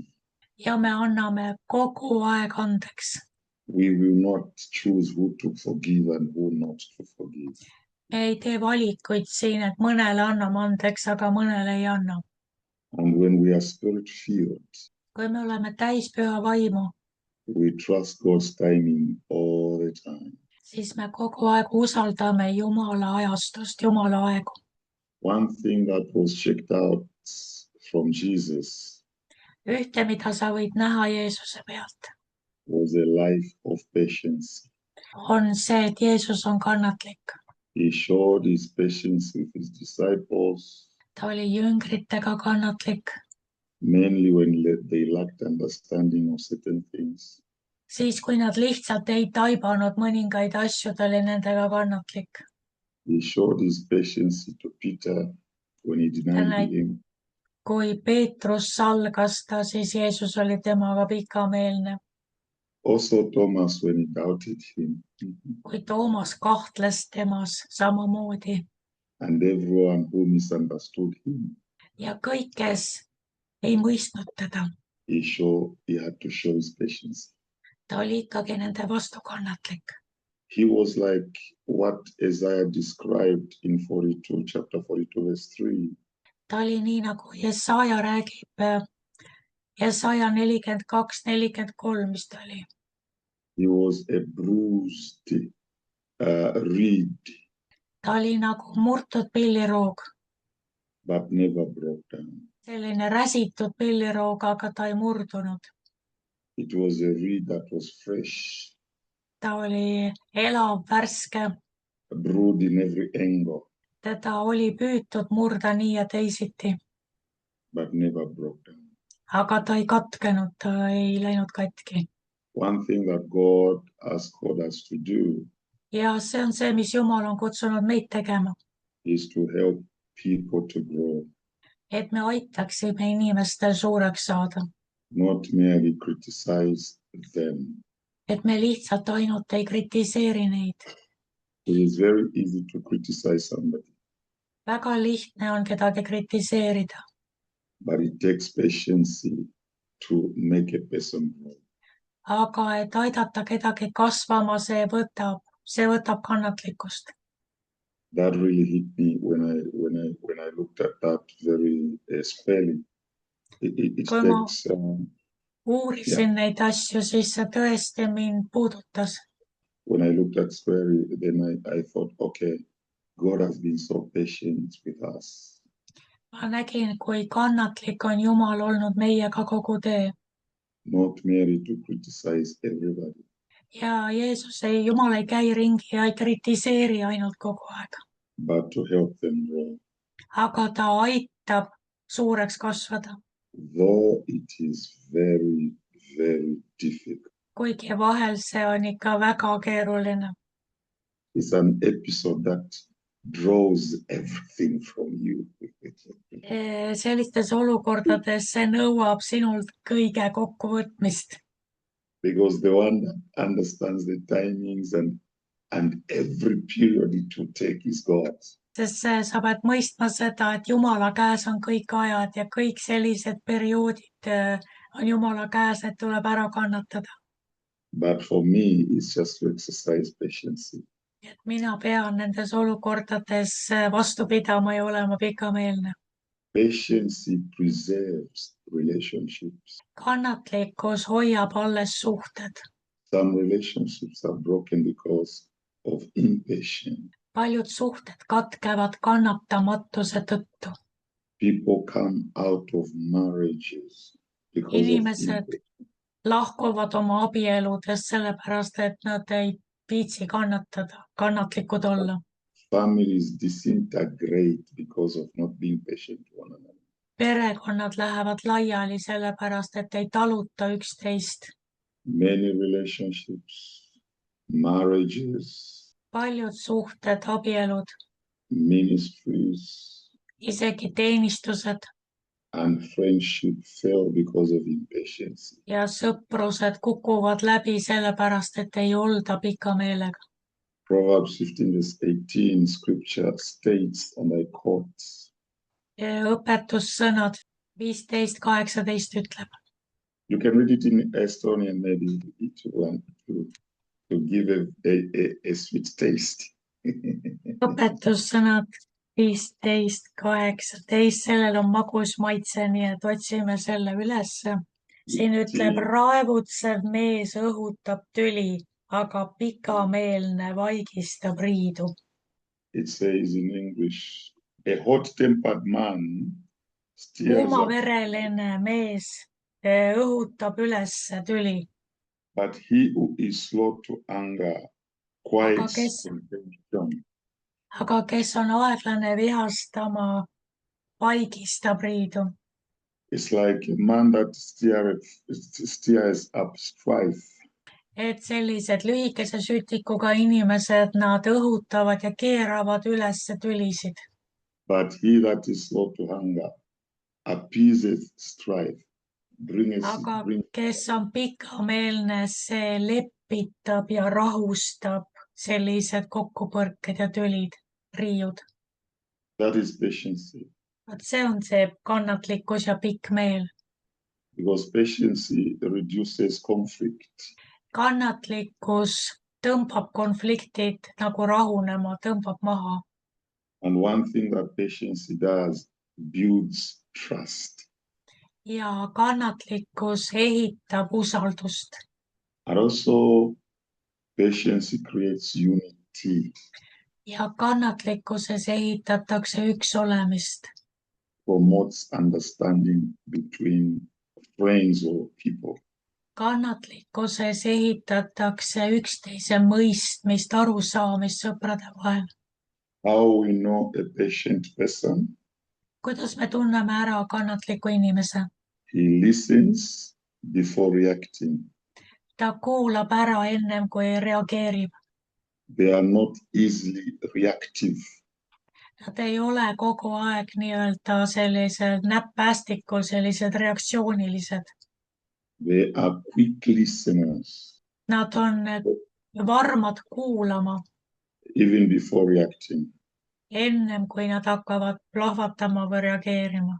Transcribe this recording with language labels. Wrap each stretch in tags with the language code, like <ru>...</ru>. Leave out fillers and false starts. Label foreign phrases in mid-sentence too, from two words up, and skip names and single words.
<et>Ja me anname kogu aeg andeks.</et> <en>We will not choose who to forgive and who not to forgive.</en> <et>Me ei tee valikuid siin, et mõnele anname andeks, aga mõnele ei anna.</et> <en>And when we are spirit-filled,</en> <et>Kui me oleme täis püha vaimu,</et> <en>we trust God's timing all the time.</en> <et>siis me kogu aeg usaldame Jumala ajastust, Jumala aegu.</et> <en>One thing that was checked out from Jesus</en> <et>Ühte, mida sa võid näha Jeesuse pealt,</et> <en>was a life of patience.</en> <et>on see, et Jeesus on kannatlik.</et> <en>He showed his patience with his disciples,</en> <et>Ta oli jüngritega kannatlik,</et> <en>mainly when they lacked understanding of certain things.</en> <et>siis kui nad lihtsalt ei taibanud mõningaid asju, ta oli nendega kannatlik.</et> <en>He showed his patience to Peter when he denied him.</en> <et>Kui Peetrus salgas ta, siis Jeesus oli temaga pikameelne.</et> <en>Also Thomas when he doubted him.</en> <et>Kui Toomas kahtles temas samamoodi.</et> <en>And everyone who misunderstood him.</en> <et>Ja kõik, kes ei mõistnud teda.</et> <en>He had to show his patience.</en> <et>Ta oli ikkagi nende vastu kannatlik.</et> <en>He was like what Isaiah described in chapter 42, verse 3.</en> <et>Ta oli nii, nagu Jesaja räägib, Jesaja 42-43, mis ta oli.</et> <en>He was a bruised reed.</en> <et>Ta oli nagu murtud pilliroog.</et> <en>But never broke down.</en> <et>Selline räsitud pilliroog, aga ta ei murdunud.</et> <en>It was a reed that was fresh.</en> <et>Ta oli elav, värske.</et> <en>Brewed in every angle.</en> <et>Teda oli püütud murda nii ja teisiti.</et> <en>But never broke down.</en> <et>Aga ta ei katkenud, ta ei läinud katki.</et> <en>One thing that God has called us to do.</en> <et>Ja see on see, mis Jumal on kutsunud meid tegema.</et> <en>Is to help people to grow.</en> <et>Et me aitaksime inimestel suureks saada.</et> <en>Not merely criticize them.</en> <et>et me lihtsalt ainult ei kritiseeri neid.</et> <en>It is very easy to criticize somebody,</en> <et>väga lihtne on kedagi kritiseerida,</et> <en>but it takes patience to make a person grow.</en> <et>aga et aidata kedagi kasvama, see võtab kannatlikkust.</et> <en>That really hit me when I looked at that very spelling. It</en> <et>Kui ma</et> <en>takes</en> <et>uurisin neid asju, siis see tõesti mind puudutas.</et> <en>when I looked at Square, then I thought, okay, God has been so patient with us.</en> <et>ma nägin, kui kannatlik on Jumal olnud meiega kogu tee</et> <en>Not merely to criticize everybody,</en> <et>ja Jumal ei käi ringi ja ei kritiseeri ainult kogu aeg,</et> <en>but to help them grow.</en> <et>aga ta aitab suureks kasvada,</et> <en>Though it is very, very difficult.</en> <et>kuigi vahel see on ikka väga keeruline.</et> <en>It's an episode that draws everything from you.</en> <et>Sellistes olukordades see nõuab sinult kõige kokkuvõtmist,</et> <en>Because the one that understands the timings and every period it will take is God.</en> <et>sest sa pead mõistma seda, et Jumala käes on kõik ajad ja kõik sellised perioodid on Jumala käes, et tuleb ära kannatada.</et> <en>But for me, it's just to exercise patience.</en> <et>Et mina pean nendes olukordades vastu pidama ja olema pikameelne.</et> <en>Patience preserves relationships.</en> <et>Kannatlikkus hoiab alles suhted.</et> <en>Some relationships are broken because of impatience.</en> <et>Paljud suhted katkevad kannatamatuse tõttu.</et> <en>People come out of marriages because</en> <et>Inimesed</et> <en>of impatience.</en> <et>lahkuvad oma abieludest sellepärast, et nad ei viitsi kannatada, kannatlikud olla.</et> <en>Families disintegrate because of not being patient to one another.</en> <et>Perekonnad lähevad laiali sellepärast, et ei taluta üksteist.</et> <en>Many relationships, marriages,</en> <et>Paljud suhted, abielud,</et> <en>ministries,</en> <et>isegi teenistused</et> <en>and friendship fail because of impatience.</en> <et>ja sõprused kukuvad läbi sellepärast, et ei olda pika meelega.</et> <en>Proverbs 15:18 scripture states, and I quote,</en> <et>Õpetussõnad 15:18 ütleb.</et> <en>you can read it in Estonian, maybe if you want to give a sweet taste.</en> <et>Õpetussõnad 15:18, sellel on magus maitse, nii et otsime selle ülesse. Siin ütleb, raevutsev mees õhutab tüli, aga pikameelne vaigistab riidu.</et> <en>It says in English, a hot-tempered man stirs up,</en> <et>Kuumavereline mees õhutab ülesse tüli,</et> <en>but he who is slow to anger quiets contention.</en> <et>aga kes on aeglane vihastama, vaigistab riidu.</et> <en>It's like a man that stirs up strife.</en> <et>Et sellised lühikese sütikuga inimesed, nad õhutavad ja keeravad ülesse tülisid.</et> <en>But he that is slow to anger appeases strife.</en> <et>Aga kes on pikameelne, see lepitab ja rahustab sellised kokkupõrked ja tülid, riiud.</et> <en>That is patience.</en> <et>Vaat see on see kannatlikkus ja pikk meel.</et> <en>Because patience reduces conflict.</en> <et>Kannatlikkus tõmbab konfliktid nagu rahunema, tõmbab maha.</et> <en>And one thing that patience does builds trust.</en> <et>Ja kannatlikkus ehitab usaldust.</et> <en>And also patience creates unity.</en> <et>Ja kannatlikkuses ehitatakse üks olemist.</et> <en>Promotes understanding between friends or people.</en> <et>Kannatlikkuses ehitatakse üksteise mõistmist, arusaamist sõprade vahel.</et> <en>How we know a patient person?</en> <et>Kuidas me tunneme ära kannatliku inimese?</et> <en>He listens before reacting.</en> <et>Ta kuulab ära ennem kui reageerib.</et> <en>They are not easily reactive.</en> <et>Nad ei ole kogu aeg nii-öelda sellised näppästikul, sellised reaktsioonilised.</et> <en>They are quick listeners.</en> <et>Nad on varmad kuulama</et> <en>even before reacting.</en> <et>ennem, kui nad hakkavad plahvatama või reageerima.</et>